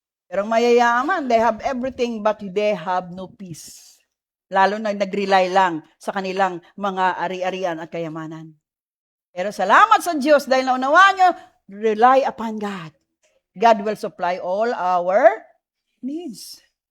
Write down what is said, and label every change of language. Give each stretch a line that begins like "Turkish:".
Filipino: Pero mayayaman,
English: they have everything but they have no peace.
Filipino: Lalo na nag-rely lang sa kanilang mga ari-arian at kayamanan. Pero salamat sa Diyos dahil naunawaan nyo,
English: rely upon God. God will supply all our needs.